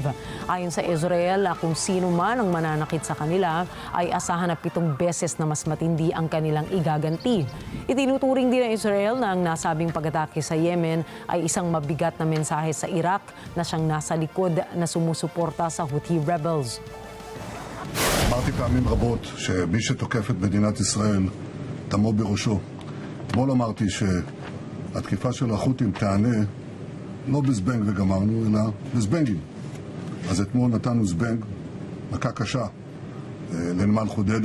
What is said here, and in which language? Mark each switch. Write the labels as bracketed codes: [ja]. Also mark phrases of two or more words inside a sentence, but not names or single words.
[tl] Ayon sa Israel, kung sino man ang mananakit sa kanila ay asahan na 7 beses na mas matindi ang kanilang igaganti. Itinuturing din ng Israel na ang nasabing pag-atake sa Yemen ay isang mabigat na mensahe sa Iraq na siyang nasa likod na sumusuporta sa Houthi rebels. [he] אמרתי פעמים רבות שמי שתוקף את מדינת ישראל דמו בראשו. אתמול אמרתי שהתקיפה של החות'ים תענה לא בזבנג וגמרנו, אלא בזבנגים. אז אתמול נתנו זבנג, מכה קשה לנמל חודדה.